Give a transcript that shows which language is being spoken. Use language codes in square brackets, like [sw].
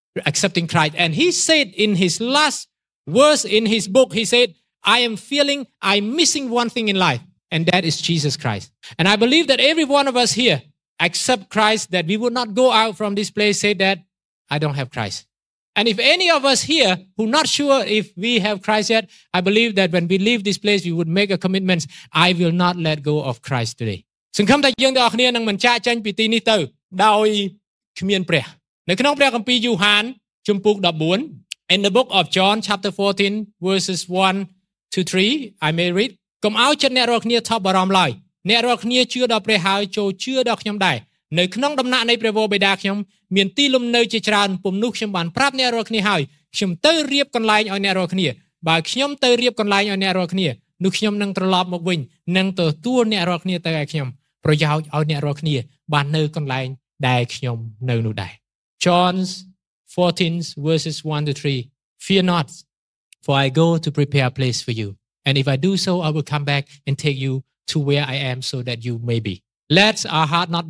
[en] accepting Christ and he said in his last words in his book he said I am feeling I'm missing one thing in life and that is Jesus Christ and I believe that every one of us here accept Christ that we would not go out from this place say that I don't have Christ And if any of us here who not sure if we have Christ yet, I believe that when we leave this place, we would make a commitment. I will not let go of Christ today. [km] សង្ឃឹមថាយើងទាំងអស់គ្នានឹងមិនចាកចេញពីទីនេះទៅដោយគ្មានព្រះ។នៅក្នុងព្រះគម្ពីរយូហានជំពូក14 [en] In the book of John chapter 14 verses 1 to 3, I may read. [km] កុំឲ្យចិត្តអ្នករាល់គ្នាថប់បារម្ភឡើយ។អ្នករាល់គ្នាជឿដល់ព្រះហើយចូលជឿដល់ខ្ញុំដែរ។នៅក្នុងដំណាក់នៃព្រះវរបិតាខ្ញុំមានទីលំនៅជាច្រើនពំនោះខ្ញុំបានប្រាប់អ្នករាល់គ្នាហើយ ខ្ញុំទៅរៀបកន្លែងឲ្យអ្នករាល់គ្នាបើខ្ញុំទៅរៀបកន្លែងឲ្យអ្នករាល់គ្នានោះខ្ញុំនឹងត្រឡប់មកវិញនឹងទទួលអ្នករាល់គ្នាទៅឲ្យខ្ញុំប្រយោជន៍ឲ្យអ្នករាល់គ្នាបាននៅកន្លែងដែលខ្ញុំនៅនោះដែរ [en] John's 14 verses 1 to 3 Fear not, for I go to prepare a place for you. And if I do so, I will come back and take you to where I am so that you may be. Let our heart not be